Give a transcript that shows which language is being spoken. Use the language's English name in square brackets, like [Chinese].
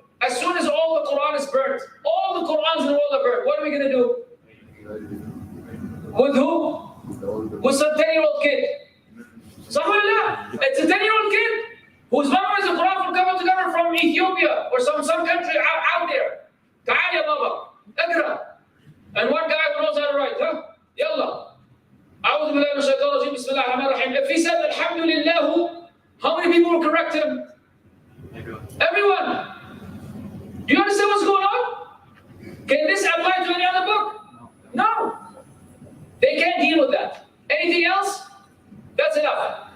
[English] As soon as all the Quran is burnt, all the Qurans in the world are burnt, what are we going to do? With who? With some 10-year-old kid. It's a 10-year-old kid who's memorized the Quran from cover to cover from Ethiopia or some country out there. [Arabic] Ta'al ya baba, اقرأ. [English] And one guy who knows how to write, Yalla. [Arabic] أعوذ بالله من الشيطان الرجيم بسم الله الرحمن الرحيم. [English] If he said Alhamdulillah, how many people will correct him? Everyone. Do you understand what's going on? Can this apply to any other book? No. They can't deal with that. Anything else? That's enough.